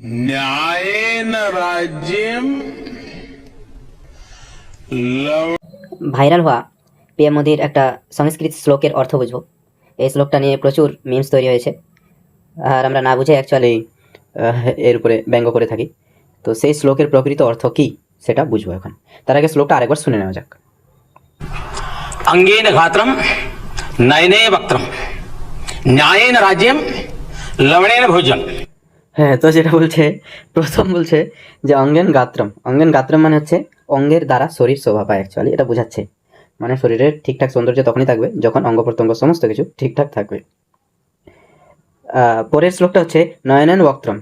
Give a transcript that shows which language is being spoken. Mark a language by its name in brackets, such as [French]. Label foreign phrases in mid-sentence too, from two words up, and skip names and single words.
[Sanskrit] न्यायेन राज्यम [Bangla] ভাইরাল হওয়া পিএম মোদির একটা সংস্কৃত শ্লোকের অর্থ বুঝবো। এই শ্লোকটা নিয়ে প্রচুর মিমস তৈরি হয়েছে, আর আমরা না বুঝে অ্যাকচুয়ালি এর উপরে ব্যঙ্গ করে থাকি। তো সেই শ্লোকের প্রকৃত অর্থ কি সেটা বুঝবো এখন। তার আগে শ্লোকটা আরেকবার শুনে নেওয়া যাক। [Sanskrit] अंगेन गात्रम नयने वक्त्रम न्यायेन राज्यम लवणेन भोजन। [Bangla] হ্যাঁ, তো যেটা বলছে, প্রথম বলছে যে [Sanskrit] अङ्गेन गात्रम्। अङ्गेन गात्रम् [Bangla] মানে হচ্ছে অঙ্গের দ্বারা শরীর শোভা পায়, অ্যাকচুয়ালি এটা বোঝাচ্ছে। মানে শরীরের ঠিকঠাক সৌন্দর্য তখনই থাকবে যখন অঙ্গ প্রত্যঙ্গ সমস্ত কিছু ঠিকঠাক থাকবে। পরের শ্লোকটা হচ্ছে [Sanskrit] नयनेन वक्त्रम्।